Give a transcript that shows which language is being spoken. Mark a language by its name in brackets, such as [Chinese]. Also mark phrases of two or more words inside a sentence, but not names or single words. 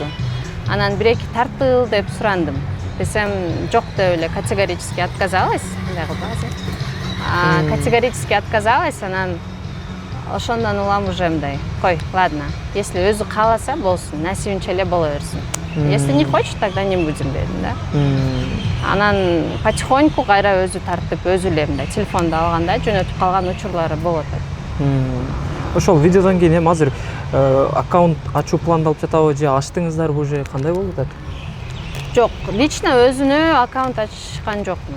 [Kyrgyz] Анан бир-эки тартыл деп сурандым. Десем жок деп эле [Russian] категорически отказалась. [Kyrgyz] Мындай кылбагыз. [Russian] Категорически отказалась, [Kyrgyz] анан ошондон улам уже мындай. Кой, ладно. Если өзү кааласа болсун, насибинче эле боло берсин. [Russian] Если не хочет, тогда не будем дедим, да. [Kyrgyz] Анан потихоньку кайра өзү тартып, өзү эле мындай телефонду алганда жөнөтүп калган учурлары болуп атат. Ошол видеодон кийин эми азыр аккаунт ачуу пландалып жатабы же ачтыңыздарбы уже кандай болуп атат? Жок, лично өзүнө аккаунт ачкан жокмун.